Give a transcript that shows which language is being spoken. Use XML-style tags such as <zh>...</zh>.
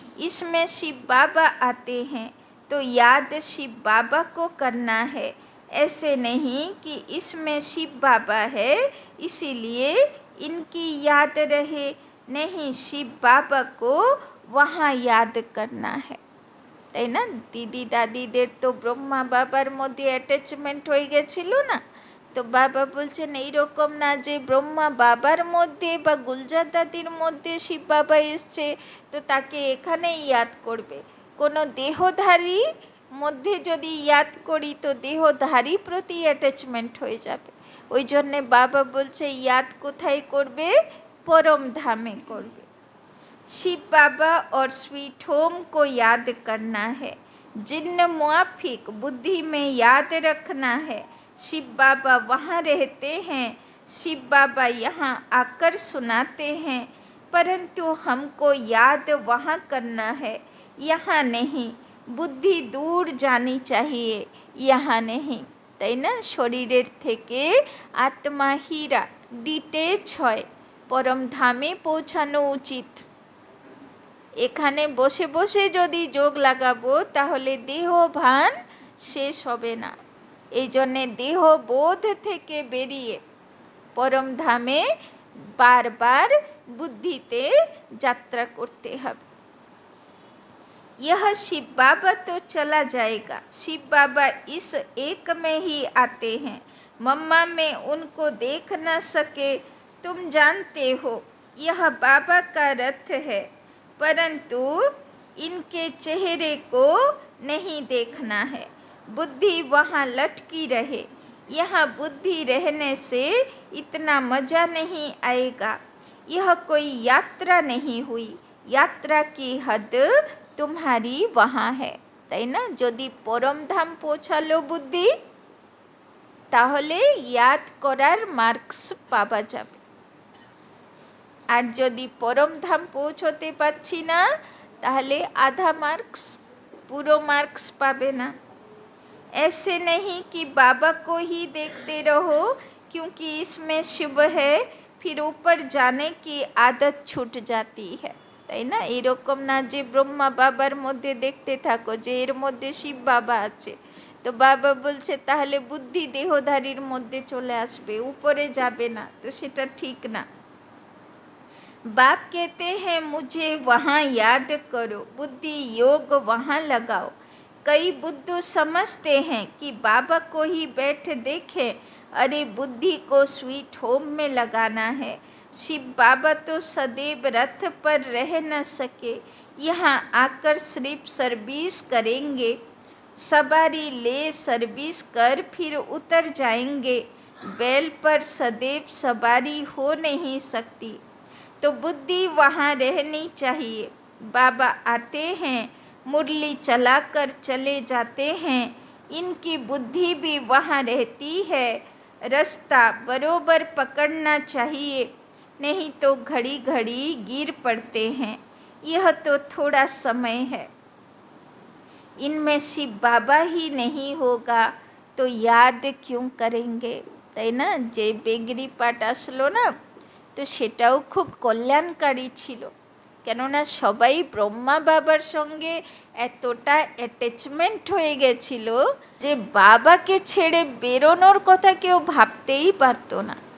<hi>इसमें शिव बाबा आते हैं तो याद शिव बाबा को करना है। ऐसे नहीं कि इसमें शिव बाबा है इसीलिए इनकी याद रहे, नहीं, शिव बाबा को वहाँ याद करना है,</hi> <bn>তাই না? দিদি দাদিদের তো ব্রহ্মা বাবার মধ্যে অ্যাটাচমেন্ট হয়ে গেছিল না, তো বাবা বলছেন এইরকম না যে ব্রহ্মা বাবার মধ্যে বা গুলজার দাদির মধ্যে শিব বাবা এসছে তো তাকে এখানেই ইয়াদ করবে। কোনো দেহধারী মধ্যে যদি ইয়াদ করি তো দেহধারী প্রতি অ্যাটাচমেন্ট হয়ে যাবে। ওই জন্যে বাবা বলছে ইয়াদ কোথায় করবে? পরম ধামে করবে।</bn> <hi>शिव बाबा और स्वीट होम को याद करना है, जिन्न मुआफिक बुद्धि में याद रखना है। शिव बाबा वहाँ रहते हैं, शिव बाबा यहाँ आकर सुनाते हैं, परंतु हमको याद वहाँ करना है, यहाँ नहीं। बुद्धि दूर जानी चाहिए, यहाँ नहीं।</hi> <bn>তাই না? শরীরের থেকে আত্মা হীরা ডিটেচ হয়, পরম ধামে পৌঁছানো উচিত। এখানে বসে বসে যদি যোগ লাগাবো তাহলে দেহ ভান শেষ হবে না। এই জন্যে দেহ বোধ থেকে বেরিয়ে পরম ধামে বারবার বুদ্ধিতে যাত্রা করতে হবে।</bn> <hi>यह शिव बाबा तो चला जाएगा, शिव बाबा इस एक में ही आते हैं। मम्मा में उनको देख न सके, तुम जानते हो यह बाबा का रथ है, परंतु इनके चेहरे को नहीं देखना है। बुद्धि वहाँ लटकी रहे, यहाँ बुद्धि रहने से इतना मज़ा नहीं आएगा। यह कोई यात्रा नहीं हुई, यात्रा की हद तुम्हारी वहाँ है।</hi> <bn>তাই না? যদি পরম ধাম পৌঁছালো বুদ্ধি তাহলে ইয়াদ করার মার্কস পাওয়া যাবে। আর যদি পরম ধাম পৌঁছতে পারছি না তাহলে আধা মার্কস, পুরো মার্কস পাবে না।</bn> <hi>ऐसे नहीं कि बाबा को ही देखते रहो क्योंकि इसमें शिव है, फिर ऊपर जाने की आदत छूट जाती है।</hi> <bn>তাই না? এরকম না যে ব্রহ্মা বাবার মধ্যে দেখতে থাকো যে এর মধ্যে শিব বাবা আছে, তো বাবা বলছে তাহলে বুদ্ধি দেহধারীর মধ্যে চলে আসবে, উপরে যাবে না, তো সেটা ঠিক না।</bn> <hi>बाप कहते हैं मुझे वहाँ याद करो, बुद्धि योग वहाँ लगाओ। कई बुद्धू समझते हैं कि बाबा को ही बैठ देखें, अरे बुद्धि को स्वीट होम में लगाना है। शिव बाबा तो सदैव रथ पर रह न सके, यहाँ आकर सिर्फ सर्विस करेंगे। सवारी ले सर्विस कर फिर उतर जाएंगे, बैल पर सदैव सवारी हो नहीं सकती। तो बुद्धि वहाँ रहनी चाहिए। बाबा आते हैं, मुरली चलाकर चले जाते हैं, इनकी बुद्धि भी वहाँ रहती है। रास्ता बरोबर पकड़ना चाहिए, नहीं तो घड़ी घड़ी गिर पड़ते हैं। यह तो थोड़ा समय है, इनमें शिव बाबा ही नहीं होगा तो याद क्यों करेंगे।</hi> <bn>তাই না? যে বেগরি পাঠ আসলো না, তো সেটাও খুব কল্যাণকারী ছিল, কেননা সবাই ব্রহ্মা বাবার সঙ্গে এতটা অ্যাটাচমেন্ট হয়ে গেছিল যে বাবাকে ছেড়ে বেরোনোর কথা কেউ ভাবতেই পারতো না।</bn>